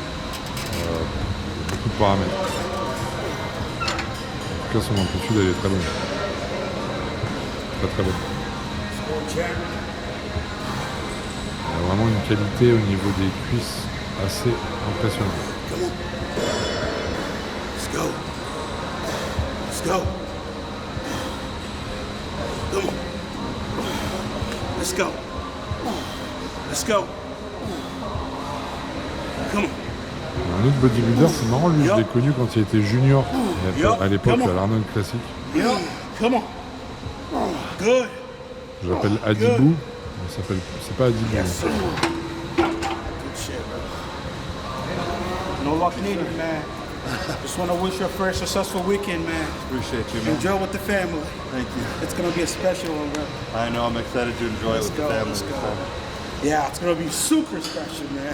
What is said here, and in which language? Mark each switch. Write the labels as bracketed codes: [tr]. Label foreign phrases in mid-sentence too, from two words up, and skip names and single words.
[fr] Beaucoup de paramètres. En tout cas, son amplitude, elle est très bonne. Très bonne. Il y a vraiment une qualité au niveau des cuisses assez impressionnante. [en] Let's go. Let's go. Come on. Let's go. Let's go. Come on. [fr] Un autre bodybuilder, c'est marrant, lui, je l'ai connu quand il était junior, à l'époque, à l'Arnold Classic. [en] Yup. Come on. Good. [fr] Je l'appelle Adibou. C'est pas Adibou. [en] Yes. Good shit, bro. No luck needed, man. Just want to wish you a very successful weekend, man. Appreciate you, man. Enjoy with the family. Thank you. It's gonna be a special one, bro. I know, I'm excited to enjoy it Let's with go. the family. Let's go. Yeah, it's gonna be super special, man.